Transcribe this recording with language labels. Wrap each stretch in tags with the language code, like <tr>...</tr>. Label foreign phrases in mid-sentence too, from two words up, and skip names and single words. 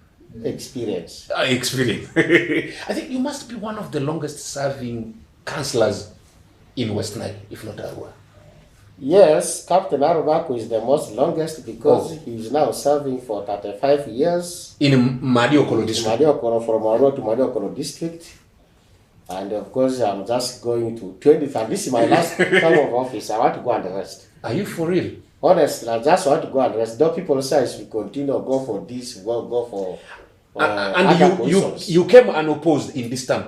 <en>Experience. Experience. I think you must be one of the longest serving councillors in West Nile, if not Arua. Yes, Captain Arubako is the most longest because he's now serving for 35 years. In Madiokolo district? Madiokolo, from Arua to Madiokolo district. And of course, I'm just going to 25. This is my last term of office. I want to go and rest. Are you for real? Honestly, I just want to go and rest. Though people say I should continue, go for this, go for and you came unopposed in this term?</en>